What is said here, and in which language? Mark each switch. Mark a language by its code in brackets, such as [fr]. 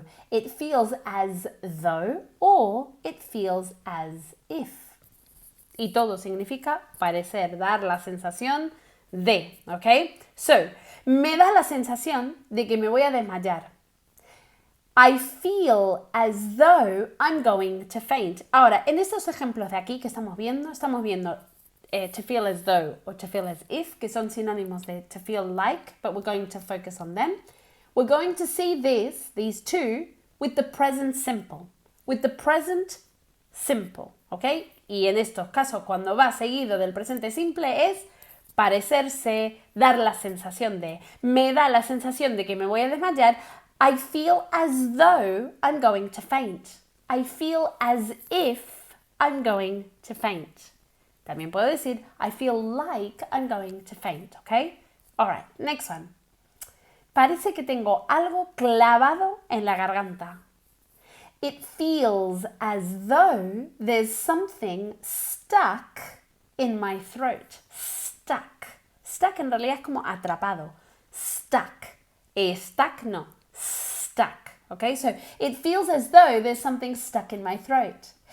[en] It feels as though or it feels as if. [es] Y todo significa parecer, dar la sensación de, ¿ok? So, me da la sensación de que me voy a desmayar. [en] I feel as though I'm going to faint. [es] Ahora, en estos ejemplos de aquí que estamos viendo [en] to feel as though or to feel as if, [es] que son sinónimos de [en] to feel like, but we're going to focus on them. We're going to see these two, with the present simple. With the present simple, ¿ok? [es] Y en estos casos, cuando va seguido del presente simple, es parecerse, dar la sensación de. Me da la sensación de que me voy a desmayar. [en] I feel as though I'm going to faint. I feel as if I'm going to faint. [es] También puedo decir, [en] I feel like I'm going to faint, ¿ok? Alright, next one. [es] Parece que tengo algo clavado en la garganta. [en] It feels as though there's something stuck in my throat. Stuck. [es] Stuck en realidad es como atrapado. [en] Stuck. Stuck no. Stuck. Okay, so it feels as though there's something stuck in my throat.